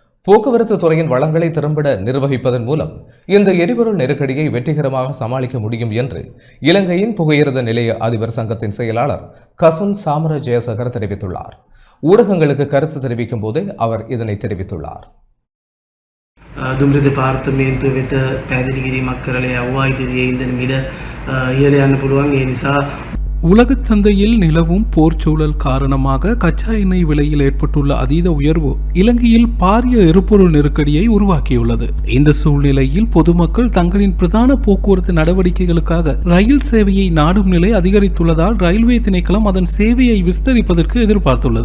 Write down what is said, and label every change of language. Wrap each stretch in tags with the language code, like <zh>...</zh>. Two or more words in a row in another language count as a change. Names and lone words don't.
<ta>போக்குவரத்து துறையின் வளங்களை திறம்பட நிர்வகிப்பதன் மூலம் இந்த எரிபொருள் நெருக்கடியை வெற்றிகரமாக சமாளிக்க முடியும் என்று இலங்கையின் புகையிரத நிலைய அதிபர் சங்கத்தின் செயலாளர் கசுன் சாமர ஜெயசகர் தெரிவித்துள்ளார். ஊடகங்களுக்கு கருத்து தெரிவிக்கும் போதே அவர் இதனை தெரிவித்துள்ளார்.</ta> <si>දුම්රිය දෙපාර්තමේන්තුව වෙත පැහැදිලි කිරීමක් කරලා යවුවා. ඉදිරියේ ඉඳන් මිල ඉහළ යන්න පුළුවන්. ඒ නිසා</si> <ta>உலகச் சந்தையில் நிலவும் போர் சூழல் காரணமாக கச்சா எண்ணெய் விலையில் ஏற்பட்டுள்ள அதீத உயர்வு இலங்கையில் பாரிய எரிபொருள் நெருக்கடியை உருவாக்கியுள்ளது. இந்த சூழ்நிலையில் பொதுமக்கள் தங்களின் பிரதான போக்குவரத்து நடவடிக்கைகளுக்காக ரயில் சேவையை நாடும் நிலை அதிகரித்துள்ளதால் ரயில்வே திணைக்களம் அதன் சேவையை விஸ்தரிப்பதற்கு எதிர்பார்த்துள்ளது.</ta>